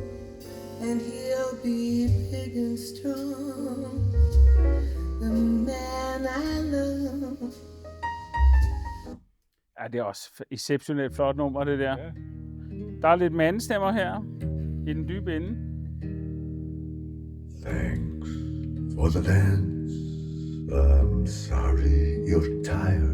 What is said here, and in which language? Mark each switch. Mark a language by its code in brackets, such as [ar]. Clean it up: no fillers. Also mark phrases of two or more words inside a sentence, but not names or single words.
[da] Ja, det er også exceptionelt flot nummer, det der. Ja. Der er lidt mandestemmer her i den dybe ende. [en] Thanks for the dance. I'm sorry you're tired.